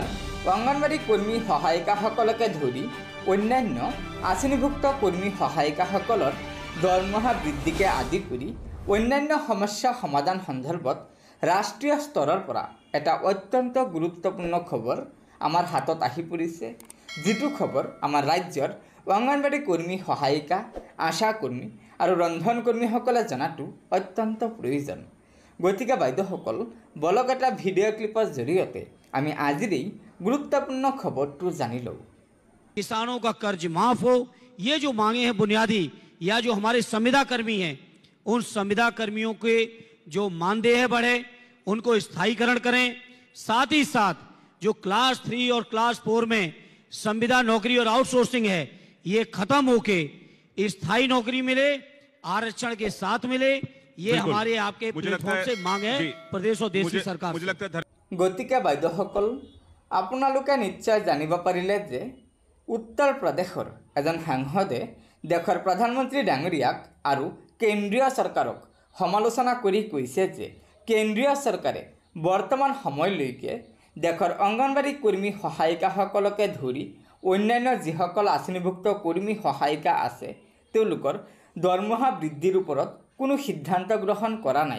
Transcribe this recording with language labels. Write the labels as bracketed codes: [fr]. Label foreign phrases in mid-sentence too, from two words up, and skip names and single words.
[as] অংগনবাড়ী কৰ্মী সহায়িকাসকলকে ধৰি অন্যান্য আঁচনিভুক্ত কৰ্মী সহায়িকাসকলৰ দৰমহা বৃদ্ধিকে আদি কৰি অন্যান্য সমস্যা সমাধান সন্দৰ্ভত ৰাষ্ট্ৰীয় স্তৰৰ পৰা এটা অত্যন্ত গুৰুত্বপূৰ্ণ খবৰ আমাৰ হাতত আহি পৰিছে, যিটো খবৰ আমাৰ ৰাজ্যৰ অংগনবাড়ী কৰ্মী সহায়িকা, আশা কৰ্মী আৰু ৰন্ধন কৰ্মীসকলে জনাটো অত্যন্ত প্ৰয়োজন। গতিকে বাইদেউসকল, বলক এটা ভিডিঅ' ক্লিপৰ জৰিয়তে আমি আজিৰ এই গুৰুত্বপূৰ্ণ খবৰটো জানি লওঁ। [hi] किसानों का कर्ज माफ हो, ये जो मांगे हैं बुनियादी, या जो हमारे संविदा कर्मी हैं, उन संविदा कर्मियों के जो मानदेय बढ़े उनको स्थायीकरण करें। साथ ही साथ जो क्लास 3 और क्लास 4 में संविदा नौकरी और आउटसोर्सिंग है, ये खत्म होके स्थायी नौकरी मिले, आरक्षण के साथ मिले। ये हमारे आपके प्लेटफॉर्म से मांग है प्रदेश और देश की सरकार। [as] গতিকে বাইদেউসকল, আপোনালোকে নিশ্চয় জানিব পাৰিলে যে উত্তৰ প্ৰদেশৰ এজন সাংসদে দেশৰ প্ৰধানমন্ত্ৰী ডাঙৰীয়াক আৰু কেন্দ্ৰীয় চৰকাৰক সমালোচনা কৰি কৈছে যে কেন্দ্ৰীয় চৰকাৰে বৰ্তমান সময়লৈকে দেশৰ অংগনবাড়ী কৰ্মী সহায়িকাসকলকে ধৰি অন্যান্য যিসকল আঁচনিভুক্ত কৰ্মী সহায়িকা আছে তেওঁলোকৰ দৰমহা বৃদ্ধিৰ ওপৰত কোনো সিদ্ধান্ত গ্ৰহণ কৰা নাই।